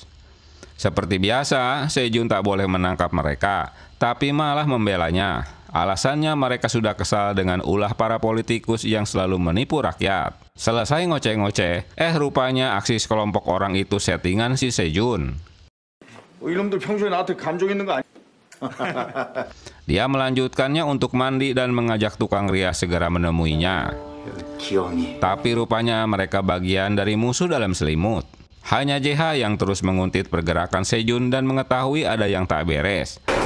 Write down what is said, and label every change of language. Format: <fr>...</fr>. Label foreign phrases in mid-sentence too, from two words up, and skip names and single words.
<id>Seperti biasa, Sejun tak boleh menangkap mereka, tapi malah membelanya. Alasannya mereka sudah kesal dengan ulah para politikus yang selalu menipu rakyat. Selesai ngoceh-ngoceh, rupanya aksi sekelompok orang itu settingan si Sejun.</id> <ko>이놈들 평소에 나한테 감정 있는 거 아니야?</ko> <id>Dia melanjutkannya untuk mandi dan mengajak tukang rias segera menemuinya. Tapi rupanya mereka bagian dari musuh dalam selimut. Hanya JH yang terus menguntit pergerakan Sejun dan mengetahui ada yang tak beres.</id>